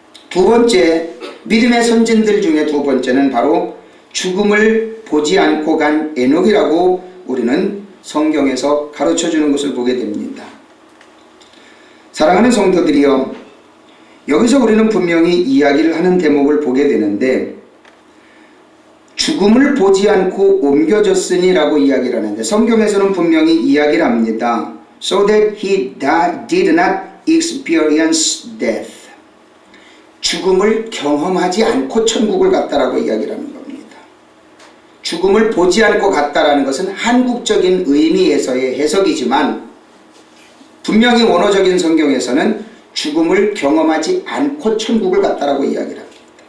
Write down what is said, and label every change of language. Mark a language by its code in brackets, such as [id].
[ko] 두 번째, 믿음의 선진들 중에 두 번째는 바로 죽음을 보지 않고 간 에녹이라고 우리는 성경에서 가르쳐주는 것을 보게 됩니다. 사랑하는 성도들이여, 여기서 우리는 분명히 이야기를 하는 대목을 보게 되는데 죽음을 보지 않고 옮겨졌으니 라고 이야기를 하는데 성경에서는 분명히 이야기를 합니다. [en] So that he did not experience death. [ko] 죽음을 경험하지 않고 천국을 갔다라고 이야기를 하는 겁니다. 죽음을 보지 않고 갔다라는 것은 한국적인 의미에서의 해석이지만 분명히 원어적인 성경에서는 죽음을 경험하지 않고 천국을 갔다라고 이야기를 합니다.